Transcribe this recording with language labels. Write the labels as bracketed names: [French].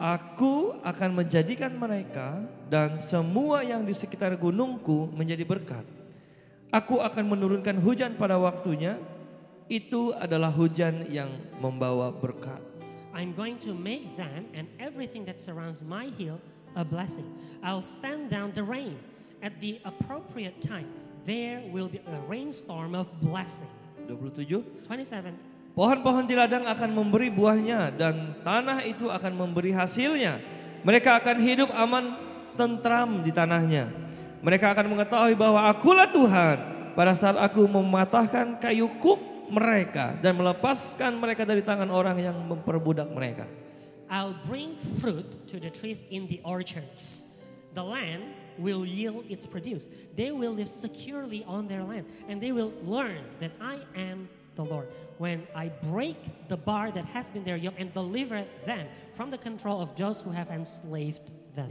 [Indonesian] Aku akan menjadikan mereka dan semua yang di sekitar gunungku menjadi berkat. Aku akan menurunkan hujan pada waktunya. Itu adalah hujan yang membawa berkat. [English] I'm going to make them and everything that surrounds my hill a blessing. I'll send down the rain at the appropriate time. There will be a rainstorm of blessing. 27. 27. [Indonesian] Pohon-pohon di ladang akan memberi buahnya dan tanah itu akan memberi hasilnya. Mereka akan hidup aman tentram di tanahnya. Mereka akan mengetahui bahwa akulah Tuhan pada saat aku mematahkan kayu kuk mereka dan melepaskan mereka dari tangan orang yang memperbudak mereka. [English] I'll bring fruit to the trees in the orchards. The land will yield its produce. They will live securely on their land and they will learn that I am the Lord. When I break the bar that has been their yoke and deliver them from the control of those who have enslaved them.